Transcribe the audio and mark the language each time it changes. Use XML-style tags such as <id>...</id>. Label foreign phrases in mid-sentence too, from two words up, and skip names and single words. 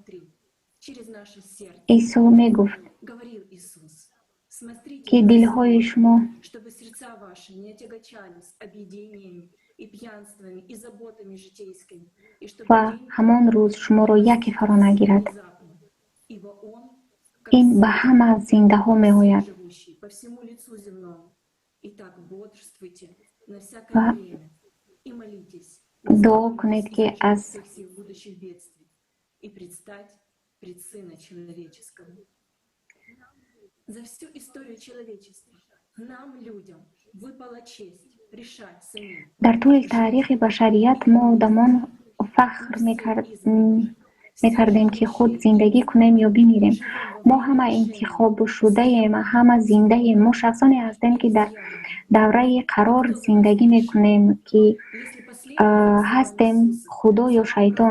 <tg>исо мегуфт, ки дилҳои шумо ва ҳамон рӯз шуморо яке фаро нагирад. ин ба ҳама зиндаҳо меояд. ва дуо кунед, ки аз</tg> <ru>За всю историю человечества нам, людям, выпала честь решать самим.</ru> <tg>дар тӯли таърихи башарият мо одамон фахр мекардем, ки худ зиндагӣ кунем ё бимирем. мо ҳама интихобшудаем, ҳама зиндаем. мо шахсоне ҳастем, ки дар давраи қарор зиндагӣ мекунем, ки ҳастем худо ё шайтон.</tg>